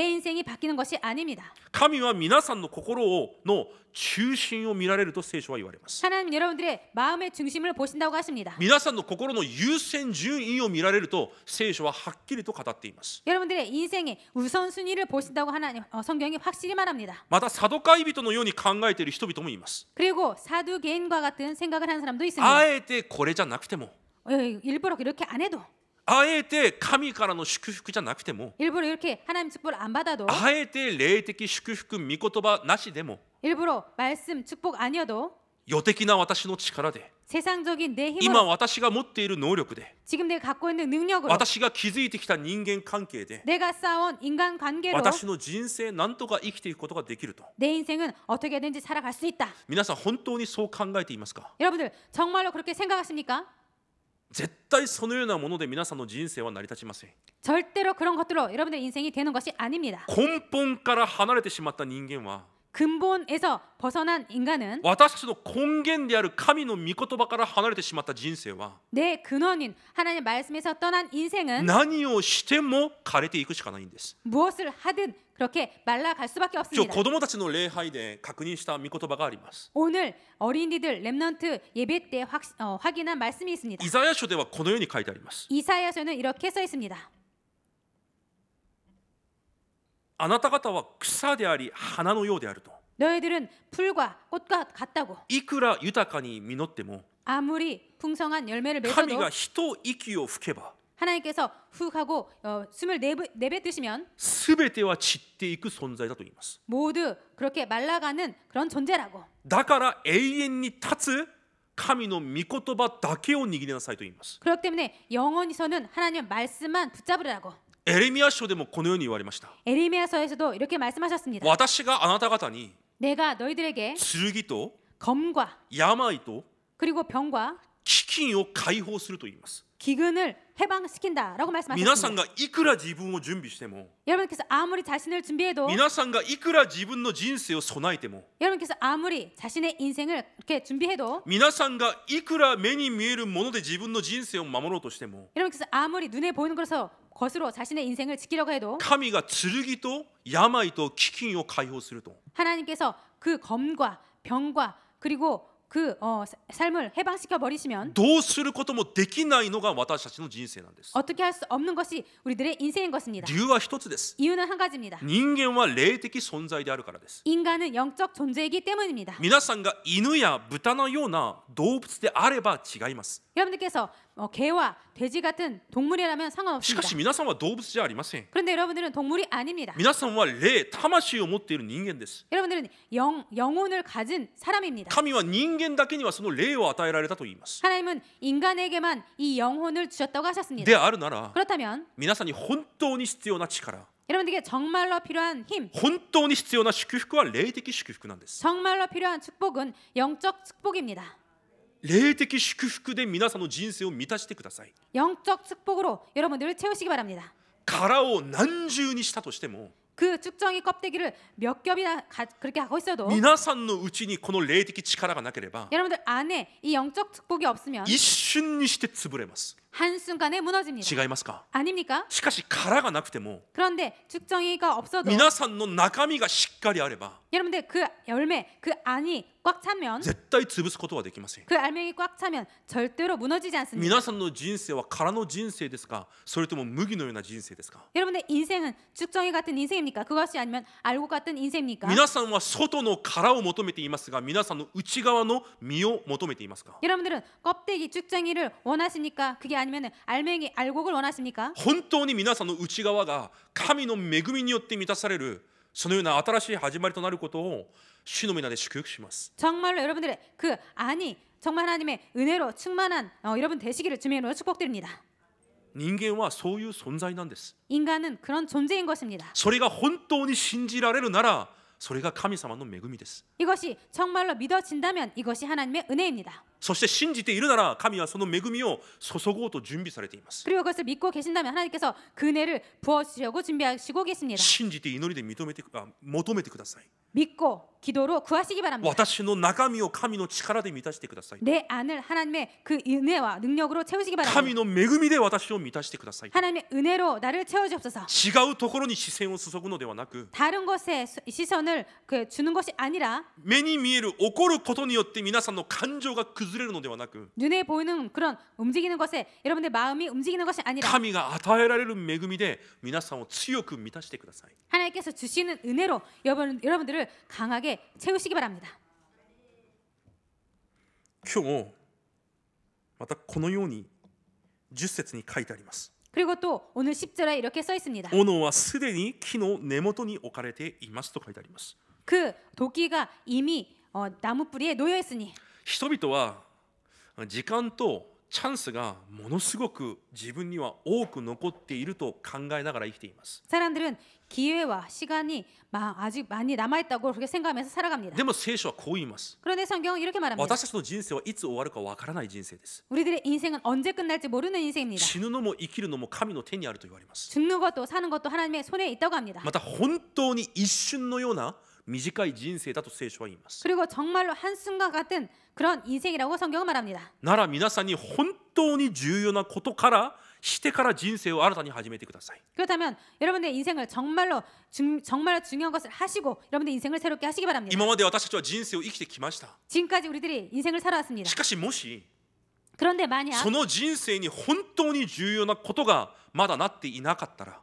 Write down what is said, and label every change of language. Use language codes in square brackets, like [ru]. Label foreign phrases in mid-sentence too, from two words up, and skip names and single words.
[ko] 내 인생이 바뀌는 것이 아닙니다. [ja] 神は皆さんの心の中心を見られると聖書は言われます。 [ko] 하나님 여러분들의 마음의 중심을 보신다고 하십니다. [ja] 皆さんの心の優先順位を見られると聖書ははっきりと語っています。 [ko] 여러분들의 인생의 우선순위를 보신다고 하나님 성경이 확실히 말합니다. [ja] またサドカイ人のように考えている人々もいます。 [ko] 그리고 사두개인과 같은 생각을 하는 사람도 있습니다. [ja] あえてこれじゃなくても、 [ko] 일부러 이렇게 안 해도, [ja] あえて神からの祝福じゃなくても、 [ko] 일부러 이렇게 하나님 축복을 안 받아도, [ja] あえて霊的祝福御言葉なしでも、 [ko] 일부러 말씀 축복 아니어도 [ja] 世的な私の力で、 [ko] 세상적인 내 [ja] 今 [ko] 힘으로 [ja] 私が持っている能力で、 [ko] 지금 내가 갖고 있는 능력으로 [ja] 私が築いてきた人間関係で、 [ko] 내가 쌓아온 인간관계로 [ja] 私の人生なんとか生きていくことができると。 [ko] 내 인생은 어떻게든지 살아갈 수 있다. [ja] 皆さん本当にそう考えていますか？ [ko] 여러분들 정말로 그렇게 생각하십니까? [ja] 絶対そのようなもので皆さんの人生は成り立ちません。 [ko] 절대로 그런 것들로 여러분들 인생이 되는 것이 아닙니다. [ja] 根本から離れてしまった人間は、 [ko] 근본에서 벗어난 인간은 [ja] 私たちの根源である神の御言葉から離れてしまった人生は、 [ko] 내 근원인 하나님 말씀에서 떠난 인생은 [ja] 何をしても枯れていくしかないんです。 [ko] 무엇을 하든 그렇게 말라갈 수밖에 [ja] 今日 [ko] 없습니다. [ja] 子供たちの礼拝で確認した御言葉があります。 [ko] 오늘 어린이들 렘넌트 예배 때 확인한 말씀이 있습니다. [ja] イザヤ書ではこのように書いてあります。 [ko] 이사야서는 이렇게 써 있습니다. [ja] あなた方は草であり花のようであると。 [ko] 너희들은 풀과 꽃과 같다고. [ja] いくら豊かに実っても、 [ko] 아무리 풍성한 열매를 [ja] 神 [ko] 맺어도 [ja] が一息を吹けば [ko] 하나님께서 훅 하고 숨을 내뱉으시면 [ja] すべては散っていく存在だと言います。 [ko] 모두 그렇게 말라가는 그런 존재라고. [ja] だから永遠に立つ神の御言葉だけを握りなさいと言います。 [ko] 그렇기 때문에 영원히서는 하나님 말씀만 붙잡으라고. [ja] エレミヤ書でもこのように言われました。 [ko] 에레미야서에서도 이렇게 말씀하셨습니다. [ja] 私があなた方に [ko] 내가 너희들에게 [ja] 剣と [ko] 검과 [ja] 病と [ko] 그리고 병과 [ja] 飢饉を解放すると言います。 [ko] 기근을 해방시킨다라고 [ja] 皆さん [ko] 말씀하셨습니다. [ja] がいくら自分を準備しても、 [ko] 여러분께서 아무리 자신을 준비해도 [ja] 皆さんがいくら自分の人生を備えても、 [ko] 여러분께서 아무리 자신의 인생을 이렇게 준비해도 [ja] 皆さんがいくら目に見えるもので自分の人生を守ろうとしても、 [ko] 여러분께서 아무리 눈에 보이는 것으로 자신의 인생을 지키려고 해도 [ja] 神が剣と病と飢饉を解放すると。 [ko] 하나님께서 그 검과 병과 그리고 그 삶을 해방시켜 버리시면 [ja] どうすることもできないのが私たちの人生なんです。 [ko] 어떻게 할 수 없는 것이 우리들의 인생인 것입니다. [ja] 理由は一つです。 [ko] 이유는 한 가지입니다. [ja] 人間は霊的存在であるからです。 [ko] 인간은 영적 존재이기 때문입니다. [ja] 皆さんが犬や豚のような動物であれば違います。 [ko] 여러분들께서 개와 돼지 같은 동물이라면 [ja] し [ko] 상관없습니다. [ja] かし皆さんは動物じゃありません。 [ko] 그런데 여러분들은 동물이 아닙니다. [ja] 皆さんは霊、魂を持っている人間です。 [ko] 여러분들은 영혼을 가진 사람입니다. [ja] 神は人間だけにはその霊を与えられたと言います。 [ko] 하나님은 인간에게만 이 영혼을 주셨다고 하셨습니다. [ja] であるなら、 [ko] 그렇다면 [ja] 皆さんに本当に必要な力、 [ko] 여러분들에게 정말로 필요한 힘, [ja] 本当に必要な祝福は霊的祝福なんです。 [ko] 정말로 필요한 축복은 영적 축복입니다. [ja] 霊的祝福で皆さんの人生を満たしてください。 [ko] 영적 축복으로 여러분들을 채우시기 바랍니다. [ja] 殻を何重にしたとしても、 [ko] 그 쭉정이 껍데기를 몇 겹이나 그렇게 하고 있어도 [ja] 皆さんのうちにこの霊的力がなければ、 [ko] 여러분들 안에 이 영적 축복이 없으면 [ja] 一瞬にして潰れます。 [ko] 한순간에 무너집니다. [ja] 違いますか？ [ko] 아닙니까? [ja] しかし殻がなくても、 [ko] 그런데 쭉정이가 없어도 [ja] 皆さんの中身がしっかりあれば、 [ko] 여러분들 그 열매, 그 안이 꽉 차면 [ja] 絶対潰すことはできません。 [ko] 그 알맹이 꽉 차면 절대로 무너지지 않습니다. [ja] 皆さんの人生は殻の人生ですか、それとも麦のような人生ですか？ [ko] 여러분의 인생은 쭉정이 같은 인생입니까? 그것이 아니면 알곡 같은 인생입니까? [ja] 皆さんは外の殻を求めていますが、皆さんの内側の実を求めていますか？ [ko] 여러분들은 껍데기 쭉정이를 원하십니까? 그게 아니면 아니면 알맹이 알곡을 원하십니까? [ja] 本当に皆さんの内側が神の恵みによって満たされる、そのような新しい始まりとなることを主の皆で祝福します。 [ko] 정말로 여러분들의 그 안이 정말 하나님의 은혜로 충만한 여러분 되시기를 주님의 이름으로 축복드립니다. [ja] 人間はそういう存在なんです。 [ko] 인간은 그런 존재인 것입니다. [ja] それが本当に信じられるなら、それが神様の恵みです。 [ko] 이것이 정말로 믿어진다면 이것이 하나님의 은혜입니다. [ja] そして信じているなら、神はその恵みを注ごうと準備されています。 [ko] 그리고 그것을 믿고 계신다면 하나님께서 그 은혜를 부어주시려고 준비하시고 계십니다. [ja] 信じて祈りで求めてください。 [ko] 믿고 기도로 구하시기 바랍니다. [ja] 私の中身を神の力で満たしてください。 [ko] 내 안을 하나님의 그 은혜와 능력으로 채우시기 [ja] 神 [ko] 바랍니다. [ja] の恵みで私を満たしてください。 [ko] 하나님의 은혜로 나를 채워주옵소서. [ja] 違うところに視線を注ぐのではなく、 [ko] 다른 것에 시선을 주는 것이 아니라 [ja] 目に見える起こることによって皆さんの感情が崩れるのではなく、 [ko] 눈에 보이는 그런 움직이는 것에 여러분의 마음이 움직이는 것이 아니라 [ja] 神が与えられる恵みで皆さんを強く満たしてください。 [ko] 하나님께서 주시는 은혜로 여러분들을 강하게 채우시기 바랍니다. [ja] 今日もまたこのように10節に書いてあります。 [ko] 그리고 또 오늘 10절에 이렇게 써 있습니다. [ja] 斧はすでに木の根元に置かれていますと書いてあります。 [ko] 그 도끼가 이미 나무 뿌리에 놓여 있으니 [ja] 人々は時間とチャンスがものすごく自分には多く残っていると考えながら生きています。 [ko] 사람들은 기회와 시간이 아직 많이 남아 있다고 그렇게 생각하면서 살아갑니다. [ja] でも聖書はこう言います。 [ko] 그런데 성경은 이렇게 말합니다. [ja] 私たちの人生はいつ終わるかわからない人生です。 [ko] 우리들의 인생은 언제 끝날지 모르는 인생입니다. [ja] 死ぬのも生きるのも神の手にあると言われます。 [ko] 죽는 것도 사는 것도 하나님의 손에 있다고 합니다. [ja] また本当に一瞬のような短い人生だと聖書は言います。 [ko] 그리고 정말로 한순간 같은 그런 인생이라고 성경은 말합니다. [ja] なら皆さんに本当に重要なことからしてから人生を新たに始めてください。 [ko] 그렇다면 여러분의 인생을 정말로 중요한 것을 하시고 여러분의 인생을 새롭게 하시기 바랍니다. [ja] 今まで私たちは人生を生きてきました。 [ko] 지금까지 우리들이 인생을 살아왔습니다. [ja] しかしもし [ko] 그런데 만약 [ja] その人生に本当に重要なことがまだなっていなかったら、